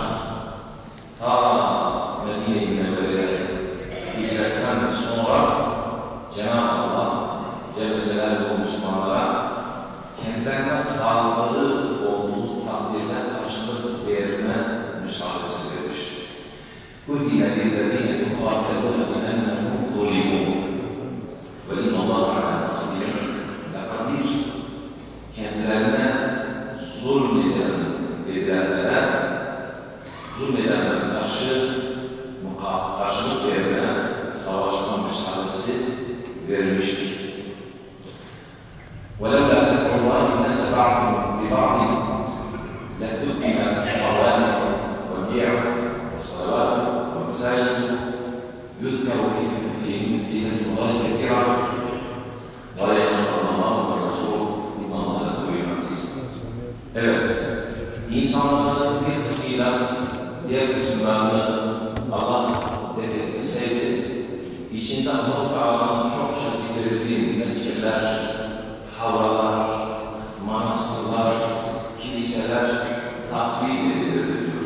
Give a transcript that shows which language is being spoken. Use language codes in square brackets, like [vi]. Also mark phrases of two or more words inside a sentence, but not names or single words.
[tr] Ta Medine-i Münevvere'ye hicretten sonra Cenab-ı Allah Celle Celaluhu Müslümanlara kendilerine sağlığı olduğu takdirde karşılık verme müsaadesi vermiş. [ar] اُذِنَ لِلَّذِينَ يُقَاتَلُونَ بِأَنَّهُمْ ظُلِمُوا وَإِنَّ اللّٰهَ عَلَى نَصْرِهِمْ لَقَدِيرٌ. [tr] Kendilerine zulmedenlere karşı karşılık verme, savaşma müsaadesi verilmiştir. [ar] وَلَوْلَا دَفْعُ اللّٰهِ النَّاسَ بَعْضَهُم بِبَعْضٍ لَهُدِّمَتْ صَوَامِعُ وَبِيَعٌ وَصَلَوَاتٌ وَمَسَاجِدُ يُذْكَرُ فِيهَا اسْمُ اللّٰهِ كَثِيرًا وَلَيَنْصُرَنَّ اللّٰهُ وَرَسُولُهُ إِنَّ اللّٰهَ لَقَوِيٌّ عَزِيزٌ. [tr] Evet, insanların bir kısmıyla diğer kısımlarını Allah defetmeseydi, içinde Allah-u Teala'nın çokça zikredildiği mescitler, havralar, manastırlar, kiliseler tahrip edilirdi diyor.